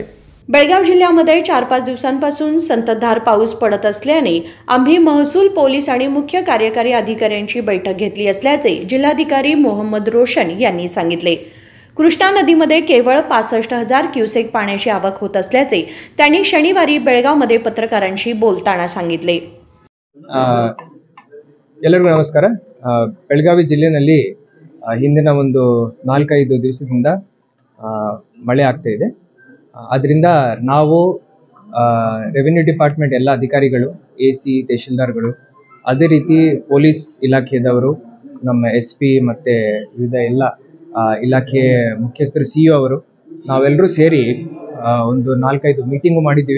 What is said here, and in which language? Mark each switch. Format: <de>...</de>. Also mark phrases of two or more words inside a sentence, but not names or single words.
<mr>बेळगाव जिल्ह्यामध्ये 4-5 दिवसांपासून संततधार पाऊस पडत असल्याने आम्ही महसूल, पोलीस आणि मुख्य कार्यकारी अधिकाऱ्यांची बैठक घेतली असल्याचे जिल्हाधिकारी मोहम्मद रोशन यांनी सांगितले। कृष्णा नदीमध्ये केवळ 65,000 क्युसेक पाण्याची आवक होत असल्याचे त्यांनी शनिवारी बेळगावमध्ये पत्रकारांशी बोलताना सांगितले।</mr> <kn>ಎಲ್ಲರಿಗೂ ನಮಸ್ಕಾರ। ಬೆಳಗಾವಿ ಜಿಲ್ಲೆಯಲ್ಲಿ ಹಿಂದಿನ ಒಂದು 4-5 ದಿವಸದಿಂದ ಮಳೆ ಆಗ್ತಾ ಇದೆ। ಅದರಿಂದ ನಾವು</kn> <en>revenue department</en> <kn>ಎಲ್ಲ ಅಧಿಕಾರಿಗಳು, AC, ತಹಶೀಲ್ದಾರ್ಗಳು, ಅದೇ ರೀತಿ ಪೊಲೀಸ್ ಇಲಾಖೆಯವರು, ನಮ್ಮ SP ಮತ್ತು ವಿವಿಧ ಎಲ್ಲ ಇಲಾಖೆ ಮುಖ್ಯಸ್ಥರು, CEO ಅವರು ನಾವೆಲ್ಲರೂ ಸೇರಿ ಒಂದು 4-5 ಮೀಟಿಂಗು ಮಾಡಿದ್ದೀವಿ।</kn>